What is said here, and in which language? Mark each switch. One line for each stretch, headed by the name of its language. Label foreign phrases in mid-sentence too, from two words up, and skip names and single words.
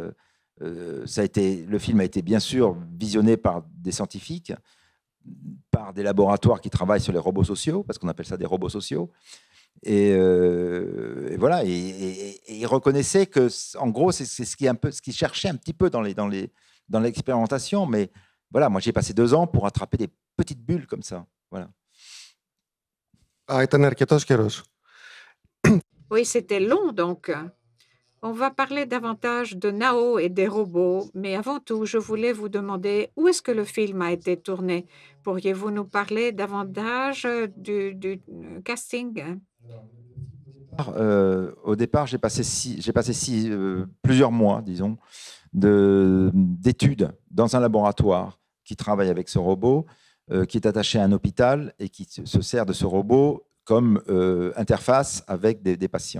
French: Le film a été bien sûr visionné par des scientifiques, par des laboratoires qui travaillent sur les robots sociaux, parce qu'on appelle ça des robots sociaux. Et voilà. Et il reconnaissait que, en gros, c'est ce qu'il cherchait un petit peu dans l'expérimentation. Mais voilà, moi, j'ai passé 2 ans pour attraper des petites bulles comme ça. Voilà.
Greek: Ήταν αρκετός καιρός.
French: Oui, c'était long, donc. On va parler davantage de Nao et des robots, mais avant tout, je voulais vous demander où est-ce que le film a été tourné. Pourriez-vous nous parler davantage du casting? Au départ, j'ai passé plusieurs mois, disons, d'études dans un laboratoire qui travaille avec ce robot, qui est attaché à un hôpital et qui se sert de ce robot comme interface avec des patients.